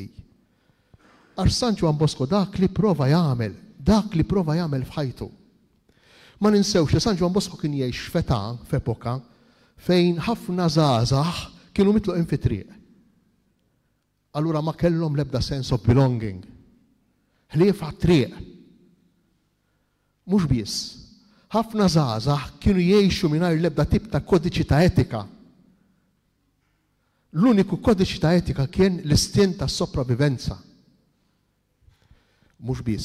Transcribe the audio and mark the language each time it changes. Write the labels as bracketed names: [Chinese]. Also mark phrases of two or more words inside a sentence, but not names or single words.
[Maltese] Għax San Ġwan Bosco dak li prova jagħmel f'ħajtu. Ma ninsewx li San Ġwan Bosco kien jgħix f'epoka fejn ħafna żgħażagħ kienu mitluqin fi triq. Allura ma kellhom l-ebda [English] sense of belonging. [Maltese] Ħlief għat-triq. Mhux biss. Ħafna żgħażagħ kienu jgħixu mingħajr l-ebda tip ta' kodiċi ta' etika. L-uniku kodiċi ta' etika kien l-istint ta' sopravivenza. Mhux biss.